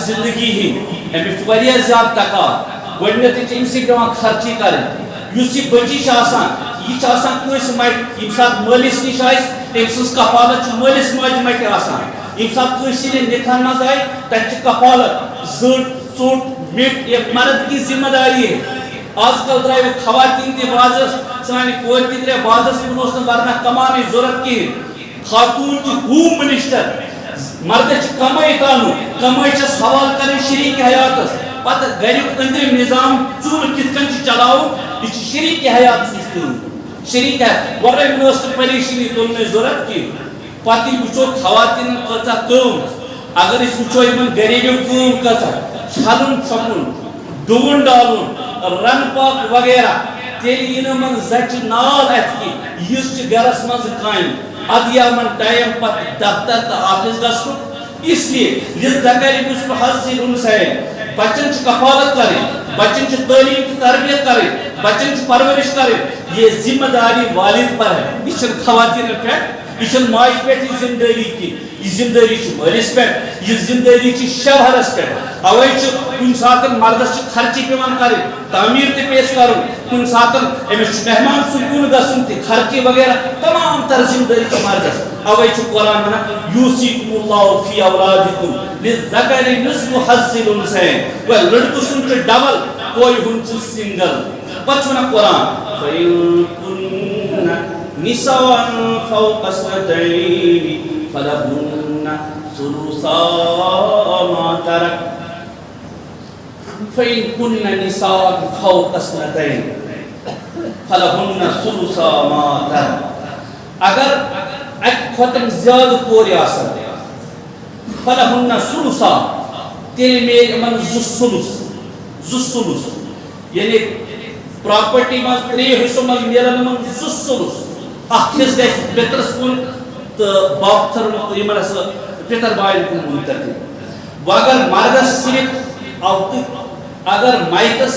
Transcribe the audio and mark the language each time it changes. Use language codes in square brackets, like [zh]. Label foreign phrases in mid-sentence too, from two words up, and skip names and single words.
[ks] زندگی ہٕنٛدۍ أمِس چھُ واریاہ زیادٕ تقاضہٕ گۄڈٕنیتھٕے چھِ أمسٕے پیٚوان خرچی کرٕنۍ یُس یہِ بٔچی چھِ آسان یہ کٲنٛسہِ مٹہِ ییٚمہِ ساتہٕ مٲلِس نِش آسہِ تٔمۍ سٕنٛز کفالت چھِ مٲلِس ماجہِ مٹہِ آسان ییٚمہِ ساتہٕ کٲنٛسہِ ہٕنٛدٮ۪ن نِکاحن منٛز آیہِ تتہِ چھِ کفالت زٔٹ ژوٚٹ مِٹ [ur] یہِ مرد کی ذمہ داری ہے [ks] آز کل درٛایہِ خواتیٖن تہِ بازرس سانہِ کورِ تہِ درٛایہِ بازرس یِمن اوس نہٕ ورنہ کمانٕچ ضروٗرت کِہیٖنۍ خاتوٗن چھِ [en] home minister [ks] مردس چھِ کمٲیِتھ انُن کمٲے چھس حوالہٕ کرٕنۍ شریٖک حیاتس پتہٕ گریُک أنٛدرِم نظام چوٗلہٕ کِتھ کٔنۍ چھُ چلاوُن یہِ چھِ شریٖک حیات سٕنٛز کٲم شریٖک ہے ورٲے مےٚ ٲس نہٕ پریشٲنی تُلنٕچ ضروٗرت کینٛہہ پتہٕ ییٚلہِ وٕچھو خواتیٖنن کۭژاہ کٲم اگر أسۍ وٕچھو یِمن گریلوٗ کٲم کۭژاہ چھلُن چھۄکُن ڈُوُن ڈالُن رن پاک وغیرہ تیٚلہِ یی نہٕ یِمن زچہِ نال اتھِ کینٛہہ یِژھ چھِ گرس منٛز کامہِ ادٕ یی یِمن ٹایم پتہٕ دفتر تہٕ آفِس گژھُن [ur] اس لیے [ar] للذکر مثل حظ الانثیین [ks] بچن چھِ کفالت کرٕنۍ بچن چھِ تعلیٖم تہٕ تربیت کرٕنۍ بچن چھِ پرورش کرٕنۍ [ur] یہ ذمہ داری والد پر ہے [ks] یہ چھنہٕ خواتیٖنن پٮ۪ٹھ یہ چھنہٕ ماجہِ پٮ۪ٹھ یہِ ذمہ دٲری کینٛہہ یہ ذمہ دٲری چھِ مٲلِس پٮ۪ٹھ یہ ذمہ دٲری چھِ شوہرس پٮ۪ٹھ اوے چھُ کُنہِ ساتہٕ مردس چھِ خرچی پیٚوان کرٕنۍ تعمیٖر تہِ پیش کرُن کُنہِ ساتہٕ أمِس چھُ مہمان سکوٗن گژھُن تہِ خرچی وغیرہ تمام تر ذمہ دٲری چھِ مردس اوے چھُ قرآن ونان [ar] یوصیکم اللہ فی اولادکم للذکر مثل حظ الانثیین [ks] گویا لڑکہٕ سُنٛد چھُ ڈبل کورِ ہُنٛد چھُ سنگل پتہٕ چھُ ونان قرآن فَإِن [ar] كُنَّ نِسَاءً فَوْقَ اثْنَتَيْنِ فَلَهُنَّ ثُلُثَا مَا تَرَكَ فَإِن كُنَّ نِسَاءً فَوْقَ اثْنَتَيْنِ فَلَهُنَّ ثُلُثَا مَا تَرَكَ [ks] اگر اکہِ کھۄتہٕ زیادٕ کورِ آسن [ar] فَلَهُنَّ ثُلُثا [ks] تیٚلہِ میلہِ یِمن 2 ثُلُث یعنی پراپرٹی منٛز 3 حصو منٛز میلن یِمن 2 ثُلُث اکھ حصہٕ گژھِ پِترس کُن تہٕ باپتھر یِمن ہسا پِتر باین کُن مُنتقل وۄنۍ اگر مردس صرف اگر مایتس